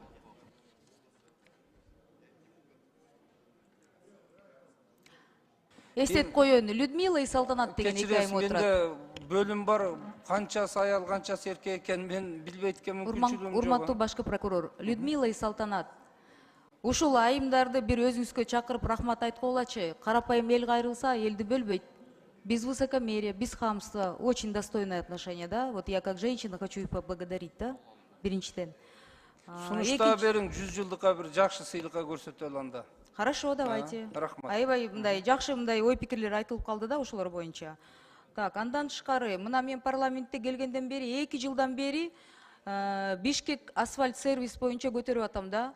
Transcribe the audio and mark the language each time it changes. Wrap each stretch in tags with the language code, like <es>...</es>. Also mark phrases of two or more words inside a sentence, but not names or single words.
<ky>Эстеп коеюн, Людмила и Салтанат деген 2 айым отурат. Менде бөлүм бар, канчасы аял, канчасы эркек экен, мен билбейт экенмин, мүмкүнчүлүгүм жок. Урматтуу башкы прокурор, Людмила и Салтанат. Ушул айымдарды бир өзүңүзгө чакырып рахмат айткыла болчу. Карапайым эл кайрылса, элди бөлбөйт.</ky> <ru>Без высокомерия, без хамства, очень достойное отношение, да? Вот я как женщина хочу их поблагодарить, да?</ru> <ky>Биринчиден. Сунушта бериң, 100 жылдыкка бир жакшы сыйлыкка көрсөтө алганда.</ky> <ru>Хорошо, давайте.</ru> <ky>Рахмат. Аябай мындай жакшы мындай ой пикирлер айтылып калды да ошолор боюнча. Так, андан тышкары, мына мен парламентте келгенден бери 2 жылдан бери Бишкек асфальт сервис боюнча көтөрүп атам да.</ky>